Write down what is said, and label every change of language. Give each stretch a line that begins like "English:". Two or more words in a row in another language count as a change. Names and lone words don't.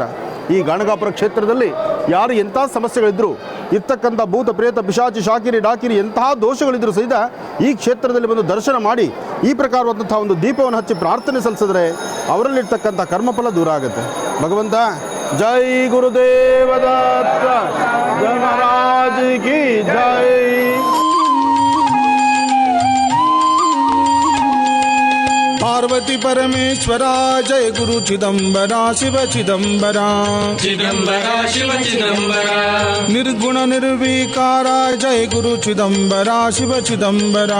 Kannada: ಈ ಗಾಣಗಾಪುರ ಕ್ಷೇತ್ರದಲ್ಲಿ ಯಾರು ಎಂಥ ಸಮಸ್ಯೆಗಳಿದ್ದರೂ, ಇರ್ತಕ್ಕಂಥ ಭೂತ ಪ್ರೇತ ಪಿಶಾಚಿ ಶಾಕಿರಿ ಡಾಕಿರಿ ಎಂತಹ ದೋಷಗಳಿದ್ದರೂ ಸಹಿತ ಈ ಕ್ಷೇತ್ರದಲ್ಲಿ ಬಂದು ದರ್ಶನ ಮಾಡಿ ಈ ಪ್ರಕಾರವಾದಂಥ ಒಂದು ದೀಪವನ್ನು ಹಚ್ಚಿ ಪ್ರಾರ್ಥನೆ ಸಲ್ಲಿಸಿದ್ರೆ ಅವರಲ್ಲಿರ್ತಕ್ಕಂಥ ಕರ್ಮಫಲ ದೂರ ಆಗುತ್ತೆ.
Hindi: भगवंत जय गुरुदेव दत्त जय महाराज की जय.
Marathi: पार्वती परमेश्वरा जय गुरु चिदंबरा शिव चिदंबरा चिदंबरा शिव चिदंबरा निर्गुण निर्विकारा जय गुरु चिदंबरा शिव चिदंबरा